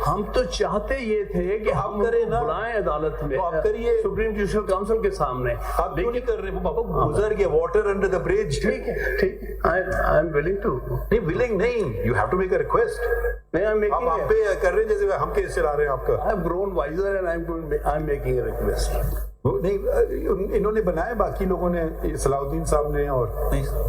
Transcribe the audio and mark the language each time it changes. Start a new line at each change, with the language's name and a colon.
Urdu: ہم تو چاہتے یہ تھے کہ ہم کریں نا, بلائیں عدالت میں, آپ کریے سپریم جوڈیشل کاؤنسل کے سامنے. آپ کیوں نہیں کر رہے؟ وہ بابا گزر گیا,
English: Water under the bridge.
Urdu: ٹھیک ہے, ٹھیک,
English: I am willing to. نہیں willing نہیں, you have to make a request.
Urdu: آپ آپ پہ کر رہے ہیں جیسے ہم کیس چلا رہے ہیں آپ کا.
English: I have grown wiser and I'm making a request.
Urdu: نہیں, انہوں نے بنائے باقی لوگوں نے, صلاح الدین صاحب نے, اور نہیں.